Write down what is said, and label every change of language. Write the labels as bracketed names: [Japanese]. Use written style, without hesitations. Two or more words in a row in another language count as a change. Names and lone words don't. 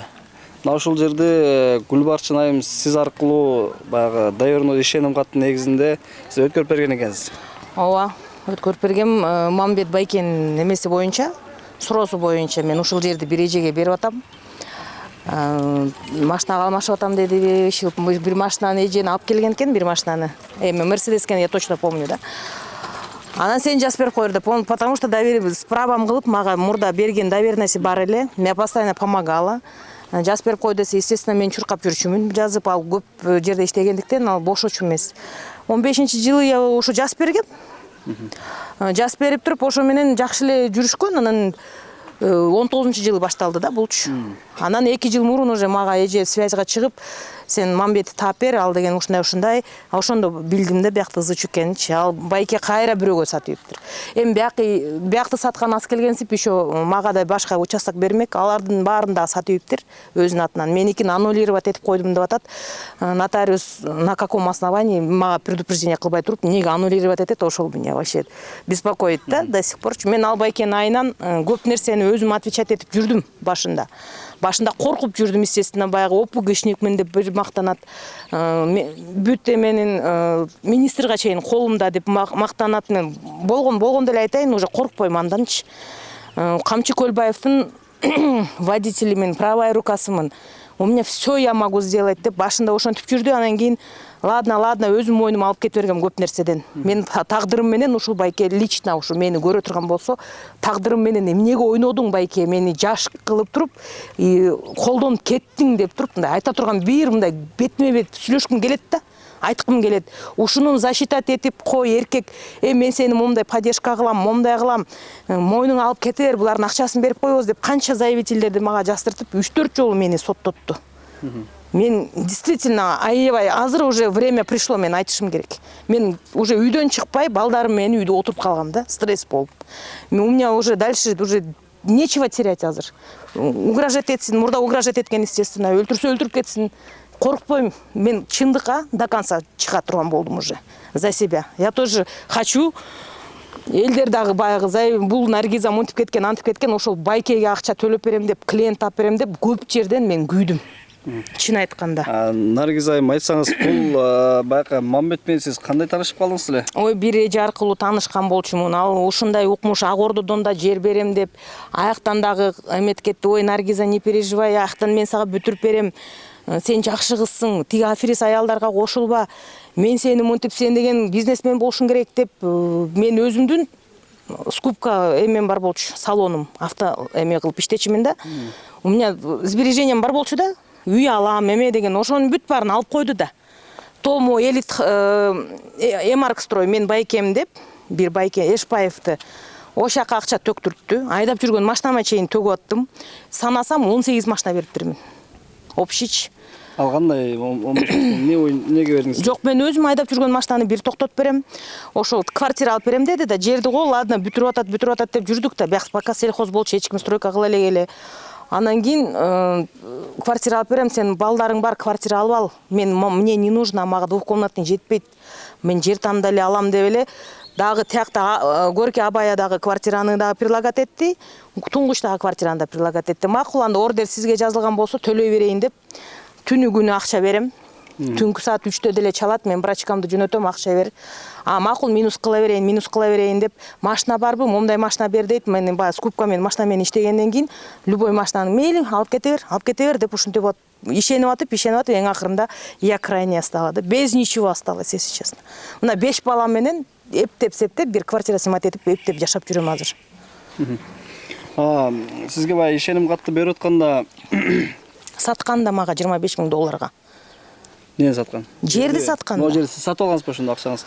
[Kyrgyz] Мына ушул жерде Гүлбарчын айым сиз аркылуу баягы доверенный ишеним каттын негизинде сиз өткөрүп берген экенсиз. Ооба, өткөрүп бергем. Мамбет Байкенин эмеси боюнча, суроосу боюнча мен ушул жерди бир эжеге берип атам. Машинага алмашып атам деди. Бир машинаны эжени алып келген экен, бир машинаны. Мерседес экен, [Russian] я точно помню, да. [Kyrgyz] Анан сен жазып берип койду деп, [Russian] потому что [Kyrgyz] справам кылып мага мурда берген доверенности бар эле. Мен [Russian] постоянно помогала. [Kyrgyz] Жазып берип койду десе, естественно, мен чуркап жүрчүмүн. Жазып ал көп жерде иштегендиктен ал бош очу эмес. 15-жылы я ошо жазып бергем. Жазып берип туруп, ошо менен жакшы эле жүрүшкөн. Анан 19-жылы башталды да булчу. Анан 2 жыл мурун уже мага эже связьга чыгып, сен Мамбетти таап бер, ал деген ушундай. Ошондо билдим да биякты ызычу экенин. Ал Байке кайра бирөөгө сатыптыр. Эми биякты саткан аз келгенсип еще мага да башка участок бермек. Алардын баарын да сатыптыр өзүнүн атынан. Меникин аннулировать этип койдум деп атат. [Russian] Нотариус на каком основании мага предупреждение [Kyrgyz] кылбай туруп, эмнеге [Russian] аннулировать [Kyrgyz] этет, ошол [Russian] меня вообще беспокоит да до сих пор. [Kyrgyz] Мен ал Байкенин айынан көп нерсени өзүм отвечать этип жүрдүм башында. Башында коркуп жүрдүм, естественно, баягы опугышникмин деп бир мактанат. Бүт эменин министрга чейин колумда деп мактанат. Мен болгон деле айтайын, уже коркпойм анданчы. Камчы Көлбаевдин водителимин, правая рукасымын. [Russian] У меня все я могу сделать [Kyrgyz] деп башында ошентип жүрдү. Анан кийин ладно, өзүм мойнума алып кетип бергем көп нерседен. Мен тагдырым менен ушул Байке лично ушу мени көрө турган болсо, тагдырым менен эмнеге ойнодуң Байке, мени жаш кылып туруп, колдонуп кеттиң деп туруп, мындай айта турган бир мындай бетме бет сүйлөшкүм келет да. Айткым келет. Ушуну защитать этип кой эркек, мен сени момундай поддержка кылам, момундай кылам, мойнуңа алып кете бер, булардын акчасын берип коебуз деп канча заявительдерди мага жаздыртып, 3-4 жолу мени соттотту. [Russian] Мен действительно [Kyrgyz] аябай, азыр [Russian] уже время пришло, [Kyrgyz] мен айтышым керек. Мен уже үйдөн чыкпай, балдарым менен үйдө отуруп калгам да, стресс болуп. [Russian] У меня уже дальше уже нечего терять азыр. [Kyrgyz] Угрожать этсин, мурда угрожать эткен, естественно, өлтүрсө өлтүрүп кетсин. Коркпойм, мен чындыкка [Russian] до конца [Kyrgyz] чыга турган болдум [Russian] уже за себя. Я тоже хочу [Kyrgyz] элдер дагы баягы бул Наргиза монтип кеткен, антип кеткен, ошол Байкеге акча төлөп берем деп, клиент тап берем деп көп жерден мен күйдүм. Чын айтканда. Наргиз айым, айтсаңыз, бул баягы Мамбет менен сиз кандай таанышып калдыңыз эле? Ой, бир эже аркылуу таанышкан болчумун. Ал ушундай укмуш Ак Ордодон да жер берем деп, аяктан дагы эмет кетти. Ой, Наргиза, [Russian] не переживай, [Kyrgyz] аяктан мен сага бүтүрүп берем. сен жакшы кызсың, тиги аферист аялдарга кошулба, мен сени монтип сен деген бизнесмен болушуң керек деп мен өзүмдүн скупка эмен бар болчу, салонум, авто эме кылып иштечимин да. [Russian] У меня сбережением [Kyrgyz] бар болчу да, үй алам, эме деген, ошонун бүт баарын алып койду да. Тому элит Эмарк строй мен байкем деп, бир байке Эшпаевди ошол жака акча төктүрттү. Айдап жүргөн машинама чейин төгүп аттым. Санасам 18 машина бериптирмин. Общий. Ал кандай неге бердиңиз? Жок, мен өзүм айдап жүргөн машинаны бир токтотуп берем. Ошол квартира алып берем деди да, жерди го ладно бүтүрүп атат деп жүрдүк да. Бияк пока сельхоз болчу, эч ким стройка кыла элек эле. Анан кийин квартира алып берем, сен балдарың бар, квартира алып ал. [Russian] Мне не нужно, [Kyrgyz] мага двухкомнатный жетпейт. Мен жер тандап эле алам деп эле. Дагы тиякта Горький Абаядагы квартираны дагы предлагать этти. Туңгучтагы квартираны да предлагать этти. Макул, анда ордер сизге жазылган болсо төлөй берейин деп. Түнү күнү акча берем. Түнкү саат 3-тө деле чалат, мен брачкамды жөнөтөм, акча бер. Макул, минус кыла берейин деп. Машина барбы, момундай машина бер дейт. Мен баягы скупка менен машина менен иштегенден кийин любой машинаны мейли алып кете бер деп ушинтип вот ишенип атып, эң акырында [Russian] я крайне осталась. Без ничего осталось, если честно. [Kyrgyz] Мына 5 балам менен эптеп бир квартира снимать этип эптеп жашап жүрөм азыр. Сизге баягы ишеним катты берип атканда сатканда мага $25,000. Эмне саткан? Жерди саткан. Могу жерди сатып алгансызбы ошондо акчаңызга?